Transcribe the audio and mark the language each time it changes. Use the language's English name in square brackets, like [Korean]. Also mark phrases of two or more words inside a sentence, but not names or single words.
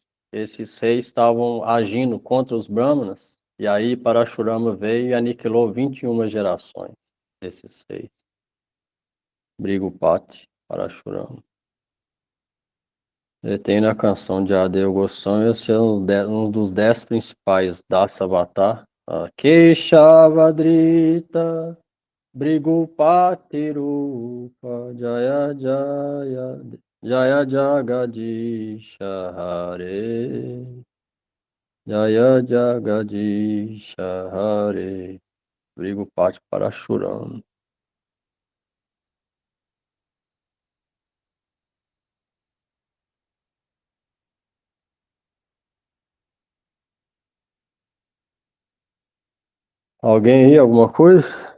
[Portuguese] Esses reis estavam agindo contra os brahmanas, e aí Parashurama veio e aniquilou 21 gerações desses reis. Brigupati, Parashurama. Ele tem na canção de Adeu Goswami, esse é um dos 10 principais [Sanskrit] दश अवतार. केशवद्रित, ब्रिगुपति रूप, जय जय, जय जगदीश हरे, जय जगदीश हरे, ब्रिगुपति परशुराम. [Portuguese] Alguém aí, alguma coisa?